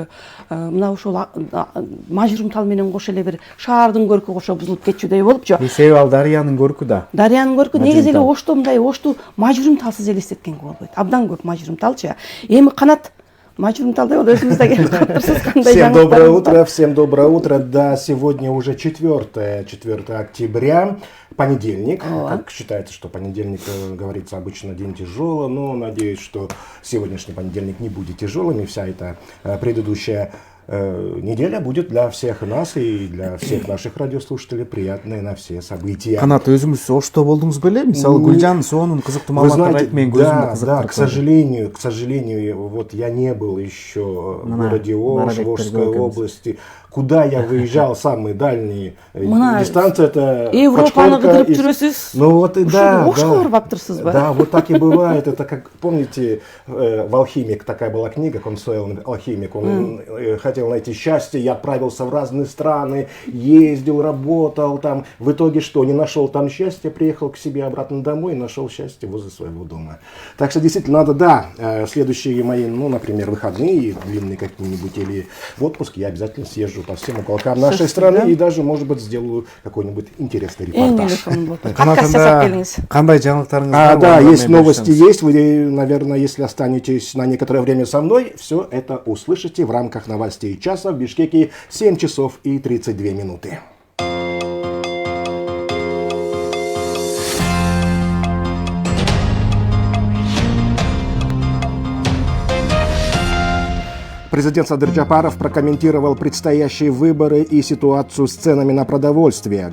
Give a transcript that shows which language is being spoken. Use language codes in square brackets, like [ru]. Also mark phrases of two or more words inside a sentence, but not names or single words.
[ky] Мына ушул мажурум тал менен кошо эле бир шаардын көркү кошо бузулуп кетчүдөй болупчу. Себеби ал дарыянын көркү да. Дарыянын көркү негизи эле Ошто мындай Ошту мажурум талсыз элестеткенге болбойт. Абдан көп мажурум талчы. Эми канат мажурум тал деп өзүңүз да келип калыптырсыз, кандай [ru] Всем доброе утро, всем доброе утро. Да, сегодня уже 4 октября, понедельник. Как считается, что понедельник, говорится, обычно день тяжелый, но надеюсь, что сегодняшний понедельник не будет тяжелым, и вся эта предыдущая неделя будет для всех нас и для всех наших радиослушателей приятной на все события. [ky] Канат, өзүңүз Ошто болдуңуз беле? Мисалы Гүлжан сонун кызыктуу маалыматтарды айтып менин көзүмдү кызыктырды. [ru] Да, к сожалению, вот я не был еще в городе Ош, в Ошской области. Куда я выезжал, самые дальние дистанции, это [ky] Европаны кыдырып жүрөсүз. [ru] Ну вот и да. [ky] Ошко барып аптырсызбы? [ru] Да, вот так и бывает. Это как, помните, в «Алхимик» такая была книга, Консуэл «Алхимик». Он хотел найти счастье, я отправился в разные страны, ездил, работал там. В итоге что? Не нашел там счастья, приехал к себе обратно домой и нашел счастье возле своего дома. Так что действительно надо, да, следующие мои, ну, например, выходные длинные какие-нибудь или в отпуск, я обязательно съезжу по всем уголкам нашей страны и даже, может быть, сделаю какой-нибудь интересный репортаж. [ky] Кандай жаңылыктарыңыз бар? [ru] Да, есть новости, есть. Вы, наверное, если останетесь на некоторое время со мной, все это услышите в рамках новостей часа. В Бишкеке 7 часов и 32 минуты. Президент Садыр Джапаров прокомментировал предстоящие выборы и ситуацию с ценами на продовольствие.